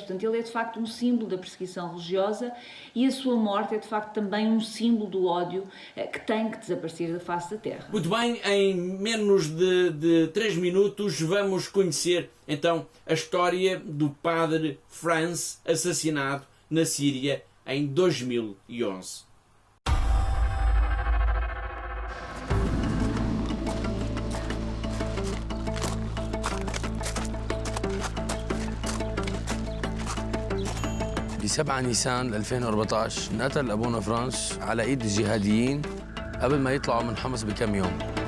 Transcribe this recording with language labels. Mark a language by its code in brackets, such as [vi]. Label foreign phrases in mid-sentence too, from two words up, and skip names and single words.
[pt] Portanto, ele é de facto um símbolo da perseguição religiosa e a sua morte é de facto também um símbolo do ódio que tem que desaparecer da face da terra. Muito bem, em menos de 3 minutos vamos conhecer então a história do padre Franz assassinado na Síria em 2011. [ar] ب 7 نيسان 2014 انقتل أبونا فرانس على إيد الجهاديين قبل ما يطلعوا من حمص بكم يوم.